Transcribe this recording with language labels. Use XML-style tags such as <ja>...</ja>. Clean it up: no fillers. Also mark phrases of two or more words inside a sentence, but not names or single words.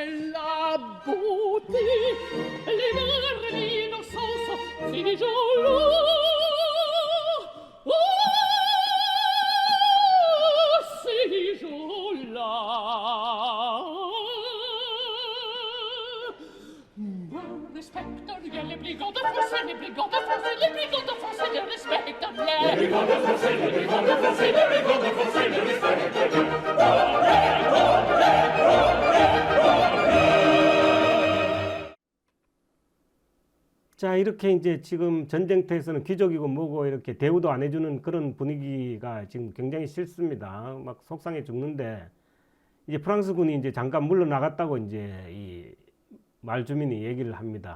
<fr>La beauté, l'humeur, l'innocence, ces gens-là, oh, ces gens-là ne respectent rien. Les brigands de France, les brigands de France, les brigands de France ne respectent rien. Les brigands de France, les brigands de France, les brigands de France ne respectent</fr> <ko>자, 이렇게 이제 지금 전쟁터에서는 귀족이고 뭐고 이렇게 대우도 안 해주는 그런 분위기가 지금 굉장히 싫습니다. 막 속상해 죽는데 이제 프랑스군이 이제 잠깐 물러나갔다고 이제 이 말주민이 얘기를 합니다.</ko>